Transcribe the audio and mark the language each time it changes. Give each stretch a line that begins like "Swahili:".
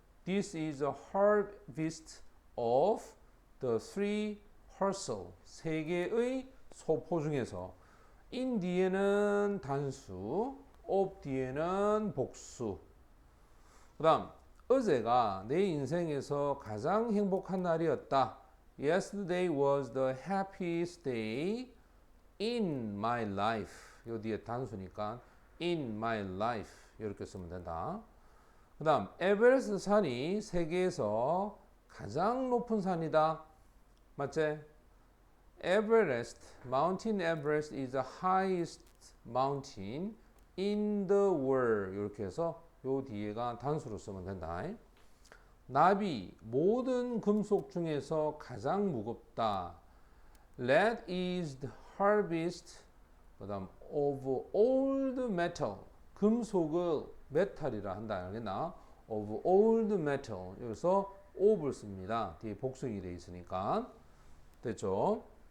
English: This is the heaviest of the three parcel.
Korean: 세 개의 소포 중에서 in 뒤에는 단수, of 뒤에는 복수. 그 다음 어제가 내 인생에서 가장 행복한 날이었다.
English: Yesterday was the happiest day in my life.
Korean: 요 뒤에 단수니까
English: in my life
Korean: 이렇게 쓰면 된다. 그 다음 에베레스트 산이 세계에서 가장 높은 산이다. 맞지?
English: Everest, Mountain Everest is the highest mountain in the world.
Korean: 이렇게 해서 요 뒤에가 단수로 쓰면 된다. 납이 모든 금속 중에서 가장 무겁다.
English: Lead is the heaviest.
Korean: 그다음
English: of all the metal.
Korean: 금속을 메탈이라 한다. 알겠나?
English: Of all the metal.
Korean: 여기서 of를 씁니다. 뒤에 복수이 돼 있으니까. 됐죠?